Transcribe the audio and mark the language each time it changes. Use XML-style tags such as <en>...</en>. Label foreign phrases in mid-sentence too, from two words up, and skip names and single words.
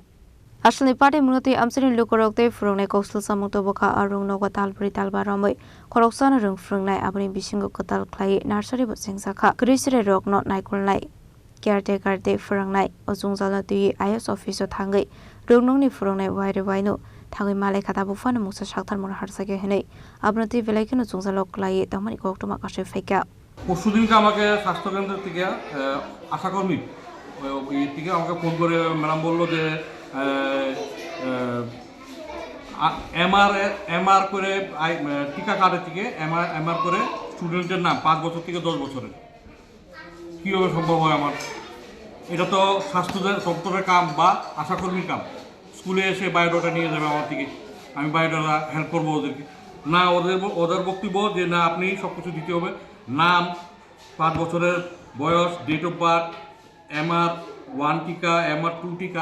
<trp>Asli Patimung ti Amchaini Lukurok te Swrwngnai koksilsamung toboka arung noga talpri talba ramai Khoroksa na Swrwngnai abani bisingo kotal khlai nursery bo sengsakha grisre rok no naikulnai caretaker te Swrwngnai o Jungjalo ti</trp> <en>IS officer</en> <trp>Thangwi Remchar Swrwngnai Waire no Thangwi malai khata bu Phanao Mungsa Saktharmung harsake henai abnati velaikeno Jungjalo klai tamani Koktwma kashe faika</trp> <bn>পরশুদিনকে আমাকে স্বাস্থ্য কেন্দ্র থেকে আশাকর্মী থেকে আমাকে ফোন করে ম্যাডাম বললো যে এমআর করে টিকা কার্ডের থেকে এমআর করে স্টুডেন্টের নাম 5 বছর থেকে 10 বছরের কীভাবে সম্ভব হয় আমার এটা তো স্বাস্থ্য দপ্তরের কাম বা আশাকর্মীর কাম স্কুলে এসে বায়োডাটা নিয়ে যাবে আমার থেকে আমি</bn> <en>biodata help</en> <bn>করবো ওদেরকে না ওদের বক্তব্য যে না আপনি সব কিছু দিতে হবে নাম 5 বছরের বয়স</bn> <en>date of birth</en> <bn>এমআর 1 টিকা এমআর 2 টিকা</bn>